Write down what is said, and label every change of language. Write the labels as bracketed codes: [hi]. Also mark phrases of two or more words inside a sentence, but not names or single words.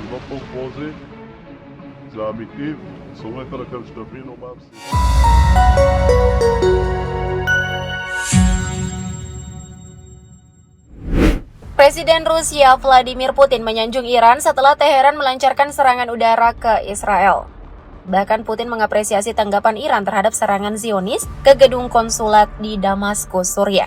[he] composé, זה אמיתי, סומך עליכם שתבינו מה הבסיס. [id] Presiden Rusia Vladimir Putin menyanjung Iran setelah Teheran melancarkan serangan udara ke Israel. Bahkan Putin mengapresiasi tanggapan Iran terhadap serangan Zionis ke gedung konsulat di Damaskus, Suriah.